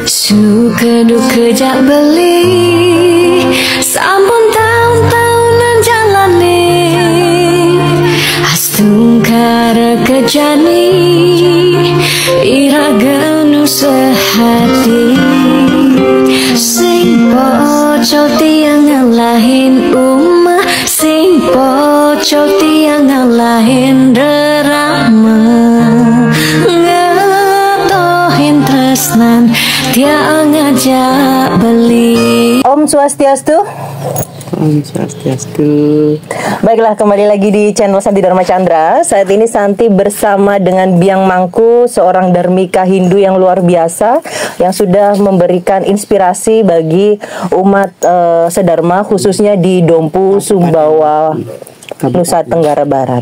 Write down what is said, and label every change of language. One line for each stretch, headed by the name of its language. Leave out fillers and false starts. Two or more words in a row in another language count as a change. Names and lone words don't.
Balinese: Suka duka jak beli, sampun tahun-tahunan jalani, astungkara kejani, iraganu sehati. Sing poco tiang ngalahin umah, sing poco tiang ngalahin rerama, ngetohin tresnan tiang ngajak beli.
Sanskrit: Om Swastiastu. Om Swastiastu.
Indonesian: Baiklah, kembali lagi di channel Santi Dharma Chandra. Saat ini Santi bersama dengan Biang Mangku, seorang dharmika Hindu yang luar biasa, yang sudah memberikan inspirasi bagi umat sedharma, khususnya di Dompu, Sumbawa, Nusa Tenggara Barat.